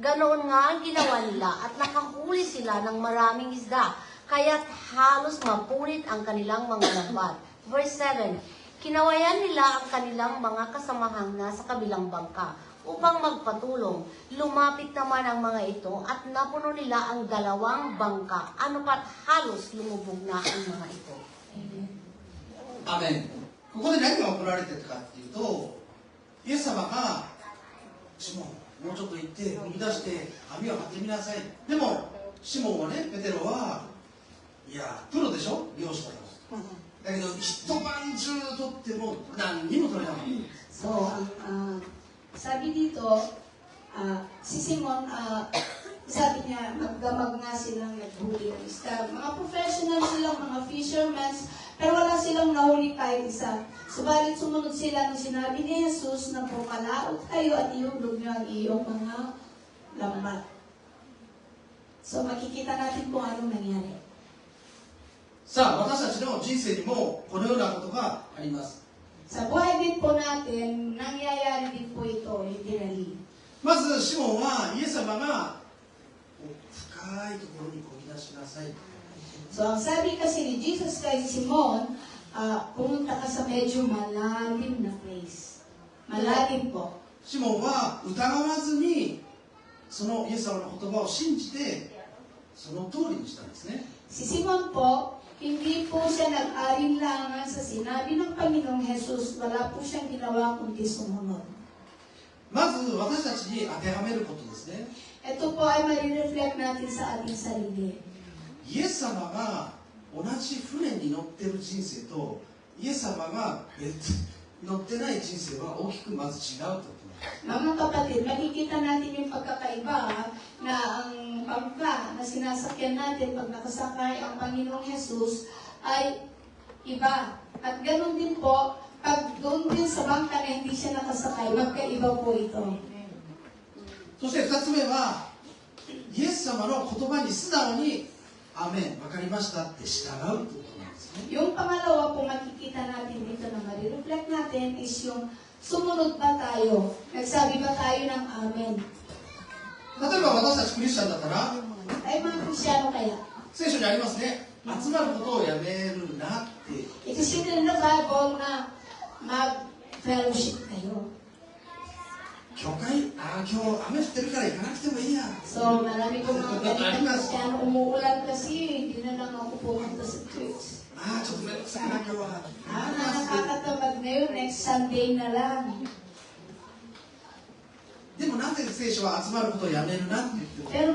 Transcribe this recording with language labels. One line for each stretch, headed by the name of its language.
Filipino: Ganoon nga ang ginawa nila at nakahuli sila ng maraming isda, kaya't halos mapunit ang kanilang mga lambat. Verse 7. Kinawayan nila ang kanilang mga kasamahang nasa kabilang bangka upang magpatulong. Lumapit naman ang mga ito at napuno nila ang 2 bangka. Ano pat halos lumubog na ang mga ito.
Japanese: アメン。ここで何が行われていたかっていうと、イエス様がシモン、もうちょっと行って踏み出して網を張ってみなさい。でもシモンはね、ペテロはいやプロでしょ、漁師だから。だけど一晩中取っても何にも取れなかった。
Filipino: So, sabi dito, si Simon, sabi niya, magdamag nga silang naghuli ng isda. Mga professional silang, mga fishermen, pero wala silang nahuli kahit isa. Subalit sumunod sila nung sinabi ni Jesus na pumalaot kayo at ihulog niyo ang iyong mga lambat. So makikita natin kung anong nangyari.
Japanese: さあ、私たちの人生にもこのようなことがあります。
Filipino: Sa buhay din po natin, nangyayari din po ito, literally.
Japanese: まずシモンはイエス様が深いところにこぎ出しなさい。
Filipino: So ang sabi kasi ni Jesus kay Simon, pumunta ka sa medyo malalim na place. Malalim po.
Japanese: シモンは疑わずにそのイエス様の言葉を信じてその通りにしたんですね。
Filipino: Si Simon po, hindi po siya nag-alinlangan sa sinabi ng Panginoong Jesus. Wala po siyang ginawa kundi sumunod.
Japanese: まず私たちに当てはめることですね。
Filipino: Ito po ay marireflect natin sa ating sarili.
Japanese: イエス様が同じ船に乗ってる人生とイエス様が乗ってない人生は大きくまず違うということなんです。
Filipino: Mga kapatid, makikita natin yung pagkakaiba na ang bangka na sinasakyan natin pag nakasakay ang Panginoong Jesus ay iba. At ganoon din po, pag doon din sa bangka na hindi siya nakasakay, magkaiba po ito.
Japanese: そして2つ目はイエス様の言葉に素直にアメン、わかりましたって従うということなんですね。
Filipino: Yung pangalawa po makikita natin dito na marireflect natin is yung sumunod ba tayo? Nagsabi ba tayo ng amen?
Japanese: 例えば私たちクリスチャンだったら
Filipino: Ay mga Krisyano kaya?
Japanese: 聖書にありますね、集まることをやめるなって。
English: It is written in the Bible
Filipino: na mag-fellowship kayo.
Japanese: 教会、今日雨降ってるから行かなくてもいいや。
Filipino: So, marami kong mga ganitang Krisyano, umuulan kasi, hindi na lang ako pumunta sa church.
Japanese: ちょっとめんどくさいな今日は。
Filipino: Nakakatamad ngayon,
English: next Sunday
Filipino: na lang.
Japanese: でもなぜ聖書は集まることをやめるなって言ってる。